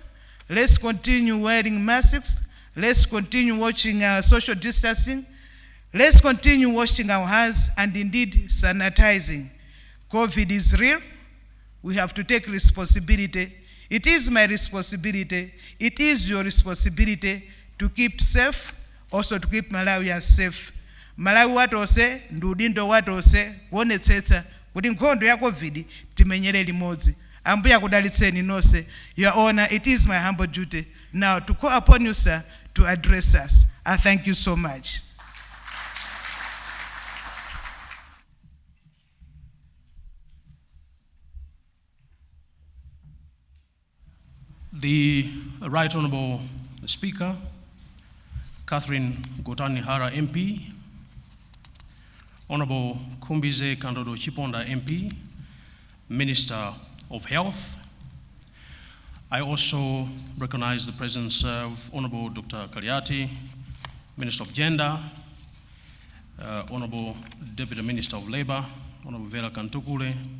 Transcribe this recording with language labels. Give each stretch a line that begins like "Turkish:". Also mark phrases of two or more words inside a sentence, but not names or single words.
English: Let's continue wearing masks. Let's continue watching our social distancing. Let's continue washing our hands and indeed sanitizing. COVID is real. We have to take responsibility. It is my responsibility. It is your responsibility to keep safe, also to keep Malawians safe.
Nyanja: Malawi watose, ndudindo watose, kuonetsetsa kuti nkhondo ya COVID timenyere limodzi. Ambuya kudalitseni nonse.
English: Your Honor, it is my humble duty now to call upon you, sir, to address us. I thank you so much. The Right Honourable Speaker, Catherine Gotani-Hara MP, Honourable Kumbize Kandodo Chiponda MP, Minister of Health. I also recognize the presence of Honourable Dr. Kaliati, Minister of Gender, Honourable Deputy Minister of Labour, Honourable Vera Kantukule.